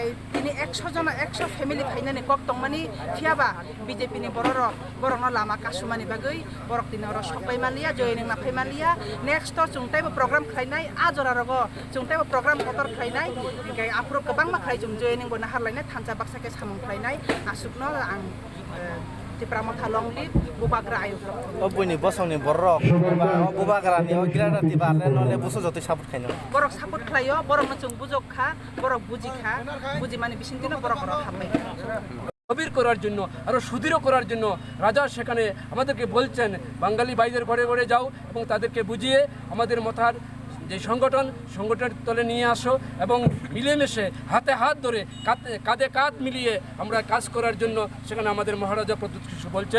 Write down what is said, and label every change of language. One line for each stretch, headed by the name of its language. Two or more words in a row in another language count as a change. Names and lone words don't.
Kok Borok: tini 100 jona 100 family phainani kok tongmani phiaba BJP ni borok no lama kasumani bagai borok tini oro sopai malia joining na phai malia
English: next to
Kok Borok: chungtai bo program khlainai ajora rogo chungtai bo program kotor khlainai ingkai apro kobang ma khlai chung joining bo na harlainai thansa baksa ke samung khlainai asuk no ang Tipramot halong lip bubagra ayo obuni bosong ni borok bubagra ni ograra tibarle no le buso joti saput khaino borok saput khlayo borok no chung bujok kha borok buji mane bisintino borok ro hapai
Bangla: গভীর করার জন্য আরো সুদৃঢ় করার জন্য রাজা সেখানে আমাদেরকে বলছেন বাঙালি ভাইদের ঘরে ঘরে যাও এবং তাদেরকে বুঝিয়ে আমাদের মাথার যে সংগঠনের তলে নিয়ে আসো এবং মিলেমিশে হাতে হাত ধরে কাঁধে কাঁধ মিলিয়ে আমরা কাজ করার জন্য সেখানে আমাদের মহারাজা প্রদ্যোৎ কিশোর বলছেন।